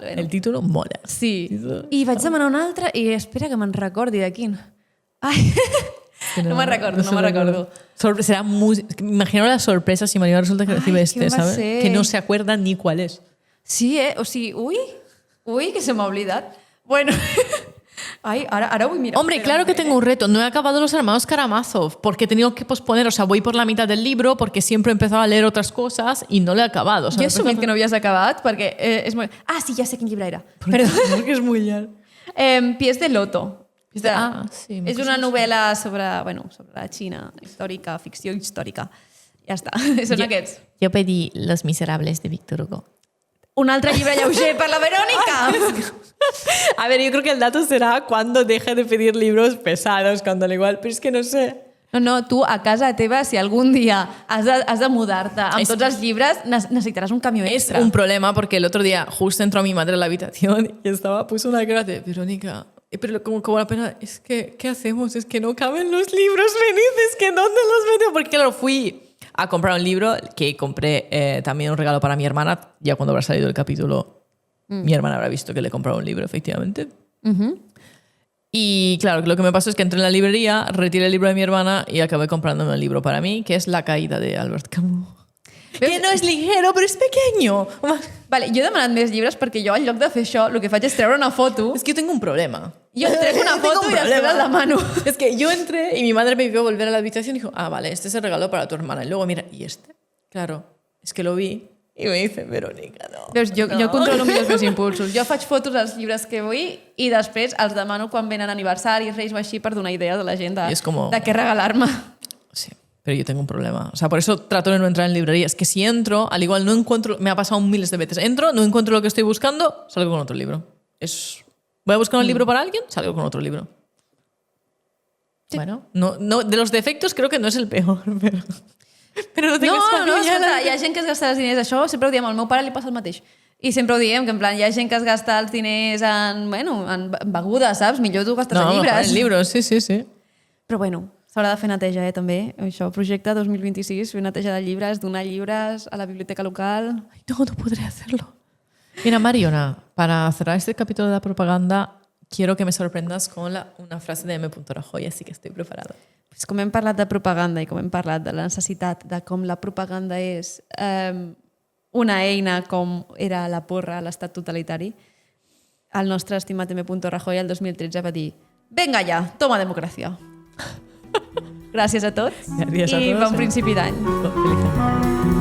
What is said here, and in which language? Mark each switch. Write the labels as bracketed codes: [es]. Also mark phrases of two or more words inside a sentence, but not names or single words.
[es] El título mola. Sí. [ca] I vaig demanar un altre i espera que me'n recordi de quin. Ai, no me'n recordo. [es] Será muy... Imagino la sorpresa si María resulta que recibe ¿quién va a ¿sabes? ser? Que no se acuerda ni cuál es. [ca] Sí, o sigui, ui, que se m'ha oblidat. [es] Bueno, ay, ahora voy a mirar. Hombre, claro que tengo un reto. No he acabado Los Hermanos Karamazov porque he tenido que posponer. O sea, voy por la mitad del libro porque siempre he empezado a leer otras cosas y no lo he acabado. O sea, [ca] Jo he assumit que no havies acabat perquè és molt... Ah, sí, ja sé quin llibre era. Perdó. [es] Porque es muy largo. Pies de Loto. Sí. [ca] És una novel·la sobre la Xina històrica, ficció històrica. Ja està, són aquests. [es] Yo pedí Los Miserables de Víctor Hugo. [ca] Un altre llibre lleuger per la Verònica. [es] A ver, yo creo que el dato será cuando deje de pedir libros pesados, cuando al igual, pero es que no sé. [ca] No, tu a casa teva, si algun dia has de mudar-te amb tots els llibres, necessitaràs un camió [es] Es [ca] extra. [es] un problema porque el otro día justo entró mi madre a la habitación y puso una cara de Verónica, pero como la pena, es que, ¿qué hacemos? Es que no caben los libros, venid, es que ¿dónde los meto? Porque claro, fui a comprar un libro que compré también un regalo para mi hermana, ya cuando habrá salido el capítulo, mi hermana habrá visto que le he comprado un libro, efectivamente. Y claro, lo que me pasó es que entré en la librería, retiré el libro de mi hermana y acabé comprándome un libro para mí, que es La caída de Albert Camus. [ca] Que no és ligero, però és pequeño. Vale, jo he demanat més llibres perquè jo, en lloc de fer això, el que faig és treure una foto. [es] Es que yo tengo un problema. [ca] Jo trec una [es] Tengo [ca] foto [es] un [ca] i després [es] problema. [ca] el demano. [es] Es que yo entré y mi madre me vio volver a la habitación y dijo, vale, este es el regalo para tu hermana. Y luego mira, ¿y este? Claro, es que lo vi y me dice, Verónica, no. [ca] Veus, jo controlo millor els meus impulsos. Jo faig fotos als llibres que vull i després els demano quan venen aniversaris, reis o així per donar idea de la gent I és com... de què regalar-me. [es] Sí, pero yo tengo un problema. O sea, por eso trato de no entrar en librerías. Que si entro, al igual no encuentro... Me ha pasado miles de veces. Entro, no encuentro lo que estoy buscando, salgo con otro libro. Voy a buscar un libro para alguien, salgo con otro libro. Sí. Bueno, no, de los defectos creo que no es el peor, pero [ca] no tingues escolta, hi ha gent que es gasta els diners, això sempre ho diem, al meu pare li passa el mateix. I sempre ho diem, que en plan, hi ha gent que es gasta els diners en begudes, saps? Millor tu gastes en llibres. En llibres, sí. Però bueno, s'haurà de fer neteja, també. Això, projecte 2026, fer neteja de llibres, donar llibres a la biblioteca local. [es] Ay, no podré hacerlo. Mira, Mariona, para cerrar este capítulo de la propaganda, quiero que me sorprendas con una frase de M. Rajoy, así que estoy preparada. [ca] Pues com hem parlat de propaganda i com hem parlat de la necessitat de com la propaganda és una eina com era la porra a l'estat totalitari, el nostre estimat M. Rajoy el 2013 va dir «Venga ja, toma democràcia». Gràcies a tots Gràcies a i tots. bon principi d'any. [es] Feliz año.